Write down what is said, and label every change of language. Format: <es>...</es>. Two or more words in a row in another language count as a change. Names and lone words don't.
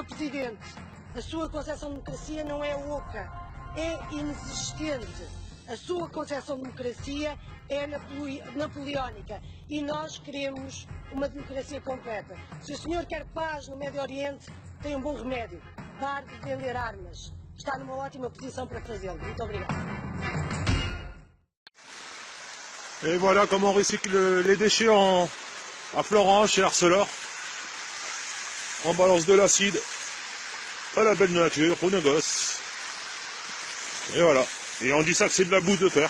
<pt>Presidente, a sua concepção de democracia não é oca, é inexistente. A sua concepção de democracia é napoleónica e nós queremos uma democracia completa. Se o senhor quer paz no Médio Oriente, tem um bom remédio: parar de vender armas. Está numa ótima posição para fazê-lo. Muito obrigado.</pt> <fr>Et voilà comment on recycle les déchets à Florence, chez Arcelor. On balance de l'acide à la belle nature, pour nos gosses. Et voilà. Et on dit ça que c'est de la boue de fer.</fr>